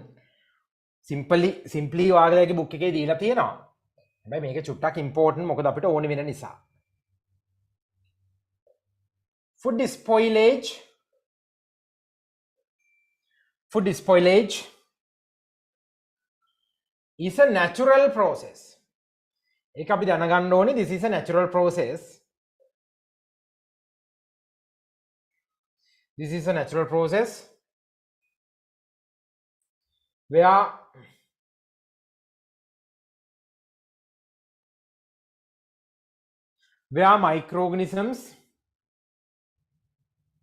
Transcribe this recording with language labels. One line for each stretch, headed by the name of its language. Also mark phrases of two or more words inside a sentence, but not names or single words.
Sinhala: Simply ඔයාලගේ book එකේ දීලා තියෙනවා. හැබැයි මේක චුට්ටක් important මොකද අපිට ඕනේ වෙන නිසා.
English: Food spoilage. Food spoilage is a natural process.
Sinhala: ඒක අපි දැනගන්න ඕනේ.
English: This is a natural process. This is a natural process where microorganisms